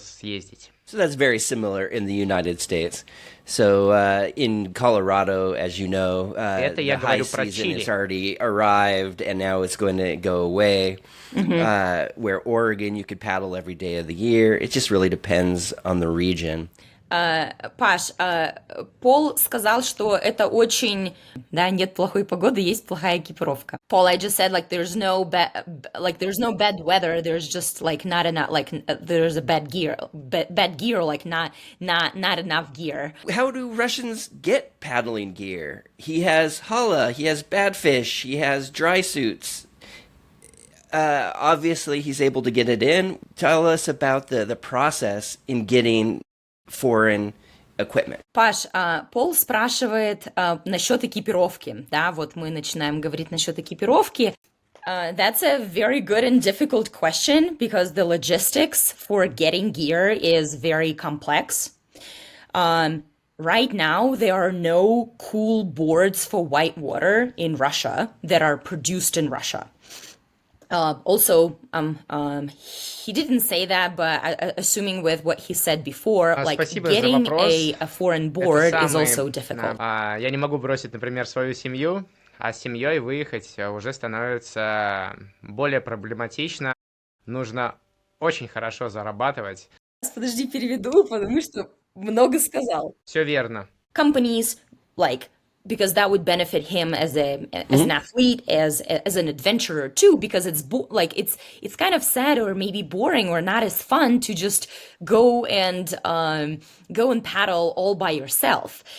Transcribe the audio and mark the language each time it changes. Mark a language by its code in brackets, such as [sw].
[en] So that's very similar in the United States. So in Colorado, as you know, the high season has already arrived, and now it's going to go away. Mm-hmm. Where Oregon, you could paddle every day of the year. It just really depends on the region. [ru] Паш, Пол сказал, что это очень, да, нет плохой погоды, есть плохая экипировка. [en] Paul, I just said there's no bad weather. There's just not enough, there's a bad gear, not enough gear. How do Russians get paddling gear? He has challah, he has badfish, he has dry suits. Obviously, he's able to get it in. Tell us about the process in getting foreign equipment. [ru] Паш, Пол спрашивает насчет экипировки. Да, вот мы начинаем говорить насчет экипировки. [en] That's a very good and difficult question, because the logistics for getting gear is very complex. Right now, there are no cool boards for whitewater in Russia that are produced in Russia. Also, he didn't say that, but assuming with what he said before, getting a foreign board is also difficult. [ru] Я не могу бросить, например, свою семью а с семьей выехать уже становится более проблематично. Нужно очень хорошо зарабатывать. Подожди, переведу, потому что много сказал. Все верно. [en] Companies like because that would benefit him as an athlete, as an adventurer too, because like it's kind of sad or maybe boring or not as fun to just go and paddle all by yourself.